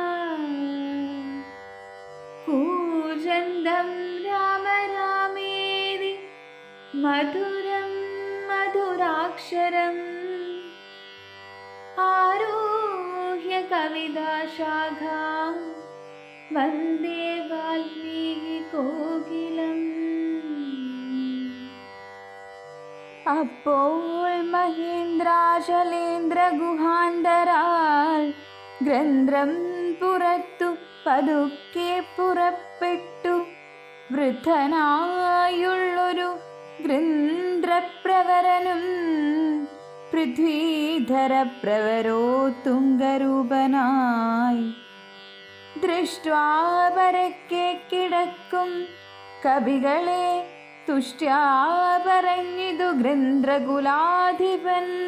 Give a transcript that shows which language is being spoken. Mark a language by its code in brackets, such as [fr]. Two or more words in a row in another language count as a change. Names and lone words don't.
[sa] कूजन्तं राम रामेति मधुरं मधुराक्षरम् आरुह्य कविताशाखां वन्दे वाल्मीकिकोकिलम्। [ml] അപ്പോൾ മഹേന്ദ്രാചലേന്ദ്ര ഗുഹാന്തരാൽ ഗ്രന്ഥം പുറത്തു പതുക്കെ പുറപ്പെട്ടു. വൃദ്ധനായുള്ളൊരു ഗൃന്ദ്രപ്രവരനും പൃഥ്വീധരപ്രവരോത്തുംഗരൂപനായി ദൃഷ്ട്വാ പരക്കെ കിടക്കും കവികളെ തുഷ്ട്യാ പറഞ്ഞിതു ഗൃന്ദ്രകുലാധിപൻ.